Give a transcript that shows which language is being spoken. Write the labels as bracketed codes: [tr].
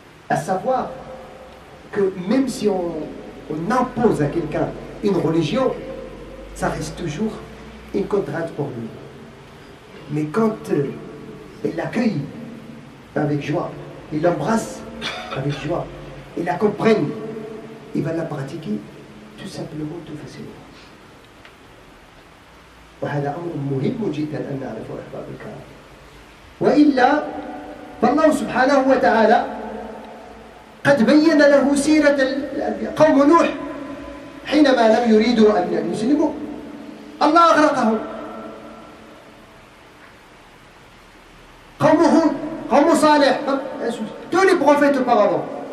[fr] À savoir que même si on impose à quelqu'un une religion, ça reste toujours une contrainte pour lui. Mais quand il l'accueille avec joie, il l'embrasse avec joie, il la comprenne, il va la pratiquer tout simplement, tout facilement. [ar] وهذا أمر مهم جدا أن نعرفه أحباب الكرام. وإلا فالله سبحانه وتعالى قد بين له سيرة الأنبياء. قوم نوح حينما لم يريدوا أن يسلموا الله أغرقهم. قوم هود, قوم صالح, [fr] tous les prophètes auparavant.